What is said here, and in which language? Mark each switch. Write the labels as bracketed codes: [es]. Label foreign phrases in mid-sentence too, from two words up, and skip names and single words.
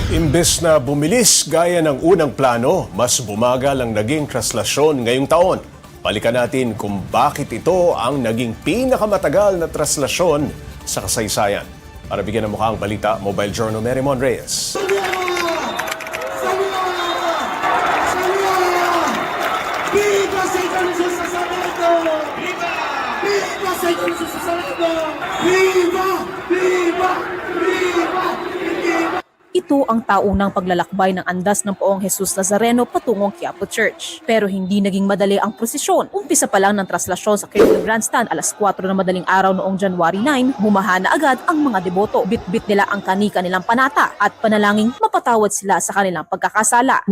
[tl] Imbes na bumilis gaya ng unang plano, mas bumagal ang naging traslasyon ngayong taon. Balikan natin kung bakit ito ang naging pinakamatagal na traslasyon sa kasaysayan. Para bigyan ng mukha ang balita, Mobile Journal Merrimon Reyes. [es] Viva Senhor Jesus Nazareno! Viva! Viva Senhor Jesus Nazareno! Viva! Viva! Viva! Viva! [tl] Ito ang taunang paglalakbay ng andas ng Poong Jesus Nazareno patungong Quiapo Church. Pero hindi naging madali ang prosesyon. Umpisa pa lang ng traslasyon sa Quirino Grandstand alas 4 ng madaling araw noong January 9, bumaha na agad ang mga deboto. Bit-bit nila ang kani-kanilang panata at panalangin mapatawad sila sa kanilang pagkakasala.